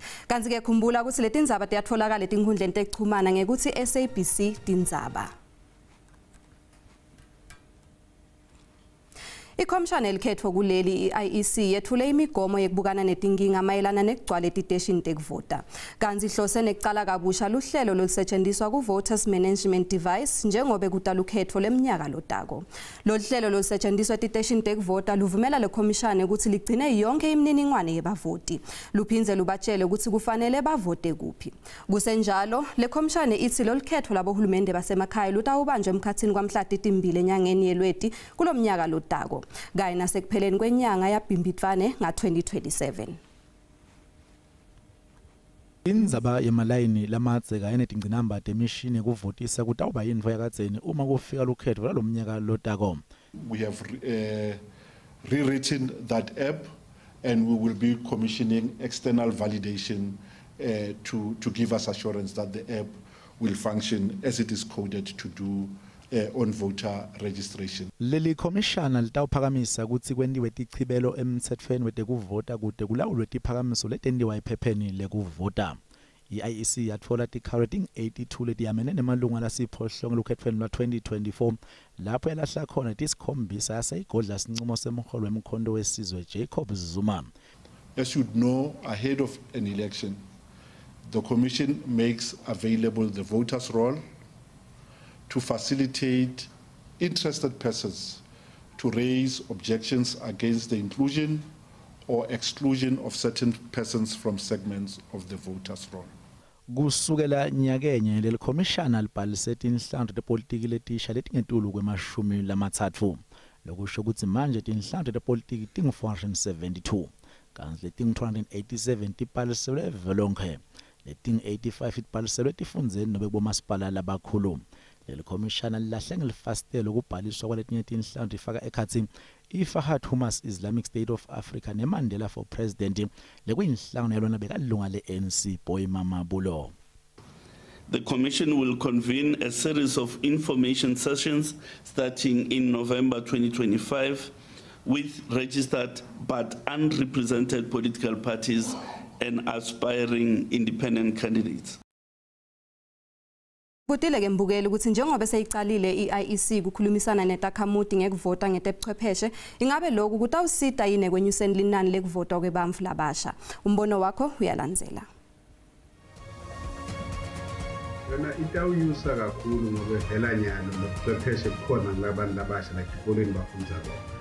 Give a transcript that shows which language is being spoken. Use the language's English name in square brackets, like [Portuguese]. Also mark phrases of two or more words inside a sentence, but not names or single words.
[Swati] Kanti ke khumbula ukuthi letindzaba tiyatfolakala etinkhundleni tekuchumana ngekuthi SABC tindzaba. Ikhomishana elikhethwa kuleli i-IEC yethule imigomo yekubukana netinkinga mayelana nekugcwala etiteshini tekuvota. Kanti ihlose nekucala kabusha luhlelo lolusetshenziswa ku-Voters Management Device njengoba kudala ukhetho leminyaka lotako. Lolu hlelo lolusetshenziswa etiteshini tekuvota luvumela lekhomishana ukuthi ligcine yonke imininingwane yebavoti. Luphindze lubatshele ukuthi kufanele bavote kuphi. Kusenjalo, lekhomishana ithi lolu khetho labohulumende basemakhaya lutawubanjwa emkhathini kwamhla 2 enyangeni yeLweti kulomnyaka lotako. Kanye nasekupheleni kwenyanga yaBhimbidvwane nga-2027. Indzaba yemalayini lamadze kanye netingcinamba temishini kuvotisa kutawuba yintfo yakadzeni uma kufika lukhetho lalomnyaka lotako. [English] We have rewritten that app, and we will be commissioning external validation to give us assurance that the app will function as it is coded to do on voter registration. [Swati] Leli komishana litawuphakamisa kutsi kwendiwe tichibelo emtsetfweni wetekuvota kude kulawulwe tiphakamiso letendiwa ephepheni lekuvota. I-IEC yatfola ti-correcting 82 letiyamene nemalunga lasiphohlongo lukhethweni lwa-2024 lapho yalahla khona tisikhombisa yaseyigodla sincumo semholo wemkhondo wesizwe Jacob Zuma. [English] As you know, ahead of an election, the Commission makes available the voters' roll to facilitate interested persons to raise objections against the inclusion or exclusion of certain persons from segments of the voters' roll. [Swati] Kusukela nyakenye leli komishana libhalise tinhlantu tepolitiki letisha letingetulu kwemashumi lamatsatfu. Lokusho kutsi manje tinhlantu tepolitiki tingu-472 kanti letingu-287 tibhaliselwe evelonkhe, letingu-85 tibhaliselwe tifundzeni nobe kubomasipala labakhulu. Leli komishana lilahle ngelifastelo kubhaliswa kwaletinye tinhlantu ifaka ekhatsi iFahad Humas Islamic State of Africa neMandela for President lekuyinhlangano yalona bekalunga le-ANC Boy Mama Bulo. [English] The Commission will convene a series of information sessions starting in November 2025 with registered but unrepresented political parties and aspiring independent candidates. [Swati] Kutile ke mbukeli ukuthi njengoba seyicalile i-IEC kukhulumisana netakhamuti ngekuvota ngetebuchwepheshe ingabe lokhu kutawusita yini kwenyuseni linani lekuvota kwebamfu labasha. Umbono wakho uyalandzela. Yona itawuyusa kakhulu ngoba vela nyalo lobuchwepheshe bukhona ngabantu labasha la esikoleni bafunda bona.